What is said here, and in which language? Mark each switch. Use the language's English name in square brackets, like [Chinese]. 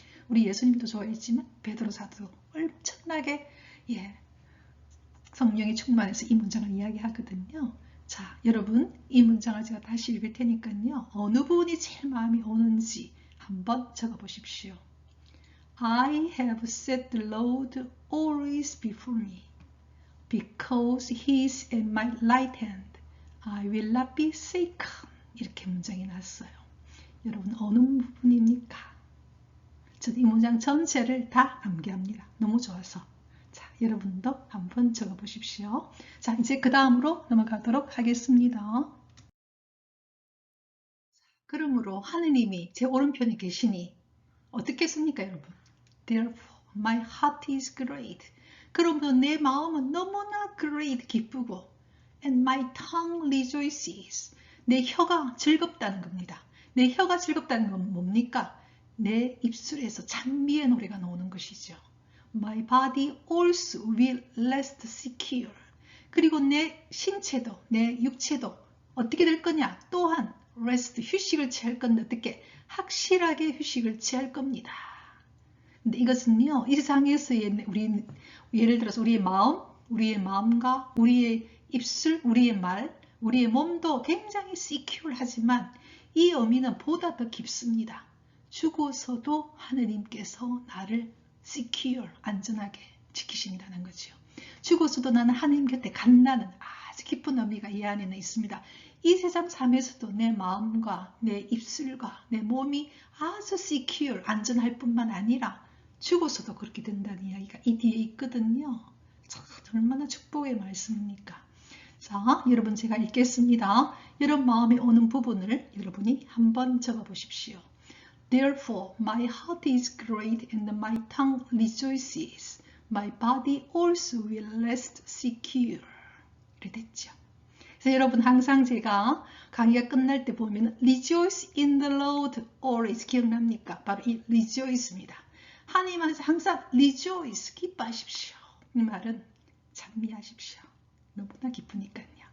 [Korean] 우리 예수님도 좋아했지만 베드로 사도 엄청나게 성령이 충만해서 이 문장을 이야기하거든요. 자, 여러분 이 문장을 제가 다시 읽을 테니까요. 어느 부분이 제일 마음이 오는지 한번 적어보십시오. [English] I have set the Lord always before me. Because he is at my right hand, I will not be shaken. [Korean] 이렇게 문장이 났어요. 여러분 어느 부분입니까? 저는 이 문장 전체를 다 암기합니다. 너무 좋아서. 자, 여러분도 한번 적어보십시오. 자, 이제 그 다음으로 넘어가도록 하겠습니다. 그러므로 하느님이 제 오른편에 계시니 어떻게 했습니까, 여러분? [English] Therefore, my heart is great. [Korean] 그러므로 내 마음은 너무나 great, 기쁘고 [English] and my tongue rejoices. [Korean] 내 혀가 즐겁다는 겁니다. 내 혀가 즐겁다는 건 뭡니까? 내 입술에서 찬미의 노래가 나오는 것이죠. [English] My body also will rest secure. [Korean] 그리고 내 신체도, 내 육체도 어떻게 될 거냐? 또한 rest, 휴식을 취할 건데 어떻게? 확실하게 휴식을 취할 겁니다. 근데 이것은요, 이 세상에서의 예를 들어서 우리의 마음과 우리의 입술, 우리의 말, 우리의 몸도 굉장히 secure 하지만 이 의미는 보다 더 깊습니다. 죽어서도 하느님께서 나를 secure, 안전하게 지키신다는 거죠. 죽어서도 나는 하느님 곁에 간다는 아주 깊은 의미가 이 안에는 있습니다. 이 세상 삶에서도 내 마음과 내 입술과 내 몸이 아주 secure, 안전할 뿐만 아니라 죽어서도 그렇게 된다는 이야기가 이 뒤에 있거든요. 참 얼마나 축복의 말씀입니까? 자, 여러분 제가 읽겠습니다. 여러분 마음에 오는 부분을 여러분이 한번 적어보십시오. [English] Therefore, my heart is great and my tongue rejoices. My body also will rest secure. [Korean] 이렇게 됐죠. 그래서 여러분 항상 제가 강의가 끝날 때 보면 [English] Rejoice in the Lord always [Korean] 기억납니까? 바로 이 rejoice입니다. 하나님 안에서 항상 rejoice, 기뻐하십시오. 이 말은 찬미하십시오. 너무나 기쁘니까요.